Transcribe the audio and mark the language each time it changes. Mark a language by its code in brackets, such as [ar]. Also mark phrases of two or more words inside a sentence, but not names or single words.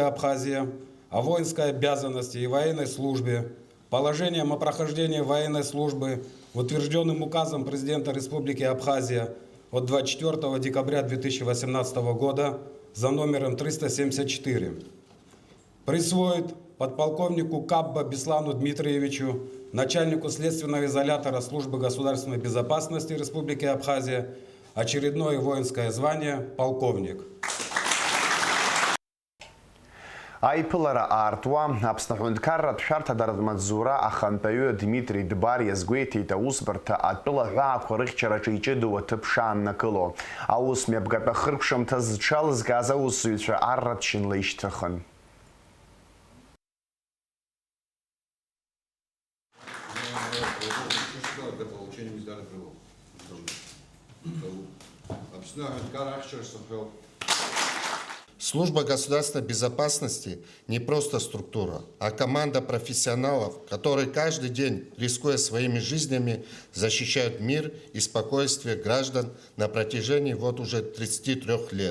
[ru] Абхазия о воинской обязанности и военной службе, положением о прохождении военной службы, утвержденным указом президента Республики Абхазия от 24 декабря 2018 года за номером 374, присвоит подполковнику КАББА Беслану Дмитриевичу, начальнику следственного изолятора Службы государственной безопасности Республики Абхазия, очередное воинское звание «Полковник». [ab] Аиԥылара аартуа Аԥсны аҳәынҭқарратә шәарҭадаратә маҵзура ахантәаҩы Дмитри Дбар иазгәеиҭеит аусбарҭа атәылаҳәаақәа рыхьчараҿы иҷыдоу аҭыԥ шааннакыло. Аус мҩаԥгатәы ахыркәшамҭа зҽалызгаз аусзуҩцәа арратәшьынла ишьҭыхын. [ru] Служба государственной безопасности не просто структура, а команда профессионалов, которые каждый день, рискуя своими жизнями, защищают мир и спокойствие граждан на протяжении уже 33 лет.